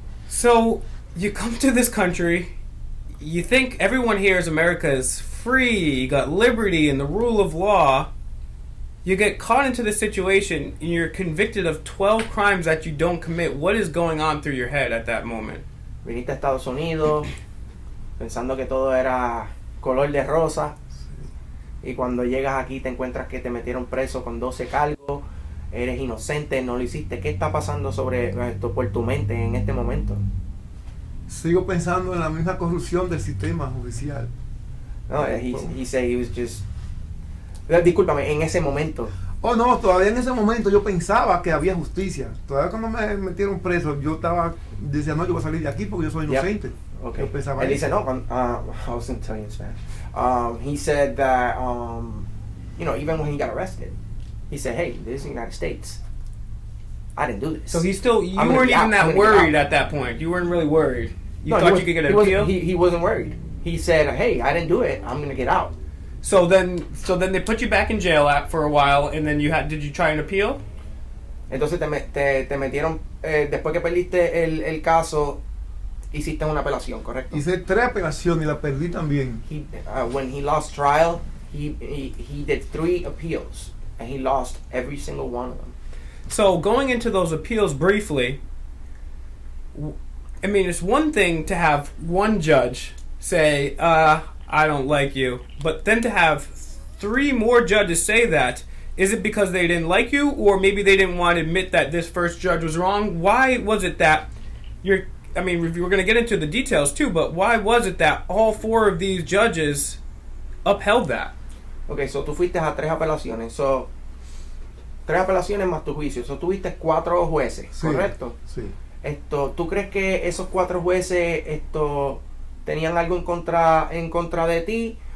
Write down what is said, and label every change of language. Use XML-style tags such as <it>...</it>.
<en>So you come to this country. You think everyone here is America is free, you got liberty and the rule of law. You get caught into this situation and you're convicted of 12 crimes that you don't commit. What is going on through your head at that moment?</en> <es>Viniste a Estados Unidos pensando que todo era color de rosa, y cuando llegas aquí te encuentras que te metieron preso con 12 cargos, eres inocente, no lo hiciste. ¿Qué está pasando sobre esto por tu mente en este momento? Sigo pensando en la misma corrupción del sistema judicial.</es> <en>No, he said he was just...</en> <es>Discúlpame, en ese momento. Oh, no, todavía en ese momento yo pensaba que había justicia. Todavía cuando me metieron preso, decía, no, yo voy a salir de aquí porque yo soy inocente.</es> <en>Yep. Okay.</en> <es>Yo pensaba Él dice, no,</es> <en>I was going to tell you in Spanish. He said that, even when he got arrested, he said, hey, this is the United States. I didn't do this. So you weren't even that worried at that point. You weren't really worried. You thought you could get an appeal? He wasn't worried. He said, hey, I didn't do it. I'm going to get out. So then they put you back in jail for a while, and then did you try an appeal?</en> <es>Entonces te metieron, después que perdiste el caso, hiciste una apelación, ¿correcto? Hice 3 apelaciones y la perdí también.</es> <en>When he lost trial, he did 3 appeals, and he lost every single one of them. So going into those appeals briefly, I mean, it's one thing to have one judge say, I don't like you, but then to have 3 more judges say that, is it because they didn't like you, or maybe they didn't want to admit that this first judge was wrong? Why was it that I mean, we're going to get into the details too, but why was it that all 4 of these judges upheld that? Okay, so</en> <es>tú fuiste a 3 apelaciones.</es> <en>So,</en> <es>3 apelaciones más tu juicio.</es> <en>So,</en> <es>tuviste 4 jueces, Sí, ¿correcto? Sí. ¿Tú crees que esos 4 jueces tenían algo en contra de ti?</es>